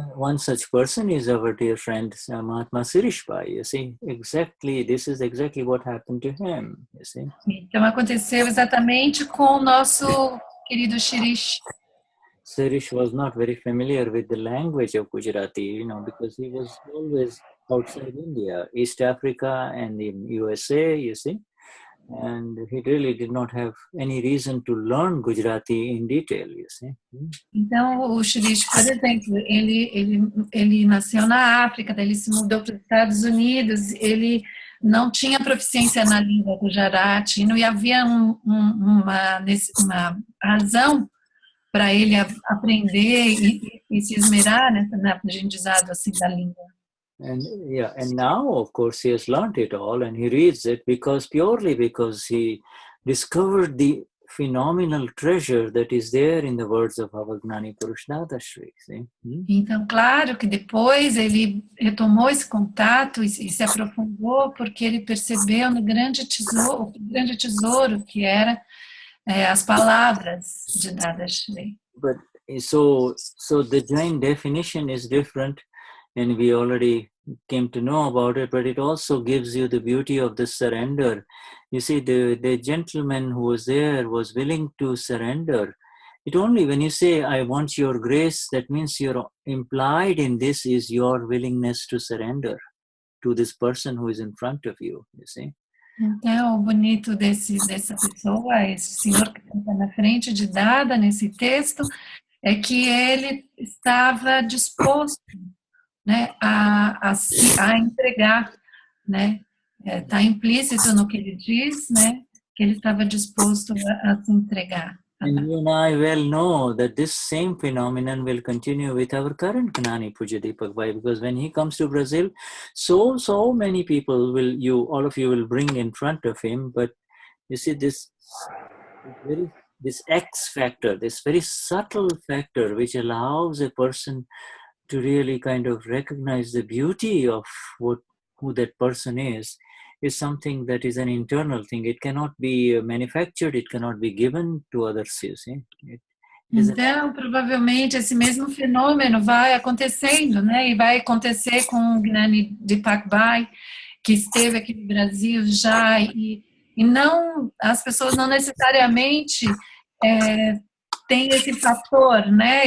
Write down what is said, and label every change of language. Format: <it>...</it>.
<en>One such person is our dear friend Mahatma Sirishbhai. You see, this is exactly what happened to him, you see.</en> <pt>Então, aconteceu exatamente com o nosso querido Shirish.</pt> <en>Sirish was not very familiar with the language of Gujarati, because he was always outside India, East Africa and in USA, you see. And he really did not have any reason to learn Gujarati in detail, you see.</en> <pt>Então, o Shirish, por exemplo, ele nasceu na África, daí ele se mudou para os Estados Unidos, ele não tinha proficiência na língua Gujarati, não havia uma razão para ele aprender e se esmerar no aprendizado assim da língua.</pt> <en>And now, of course, he has learned it all, and he reads it purely because he discovered the phenomenal treasure that is there in the words of our Gnani Purush Dadashri.</en> <pt>Então, claro que depois ele retomou esse contato e se aprofundou porque ele percebeu o grande tesouro que era as palavras de Dadashri.</pt> <en>But so the Jain definition is different, and we already came to know about it, but it also gives you the beauty of the surrender. You see, the gentleman who was there was willing to surrender. It only when you say, I want your grace, that means you're implied in this is your willingness to surrender to this person who is in front of you, you see.</en> <pt>Então, o bonito dessa pessoa, esse senhor que está na frente de Dada nesse texto, é que ele estava disposto, né, a entregar, né, está implícito no que ele diz, né, que ele estava disposto a se entregar.</pt> <en>And you and I well know that this same phenomenon will continue with our current Gnani Puja Deepak Bhai, because when he comes to Brazil, so many people all of you will bring in front of him, but you see this X factor, this very subtle factor which allows a person to really kind of recognize the beauty of who that person is something that is an internal thing. It cannot be manufactured. It cannot be given to others. You see,</en> <pt>Então, provavelmente, esse mesmo fenômeno vai acontecendo, né? E vai acontecer com o Gnani Pai, que esteve aqui no Brasil já, e não, as pessoas não necessariamente têm esse fator, né?</pt>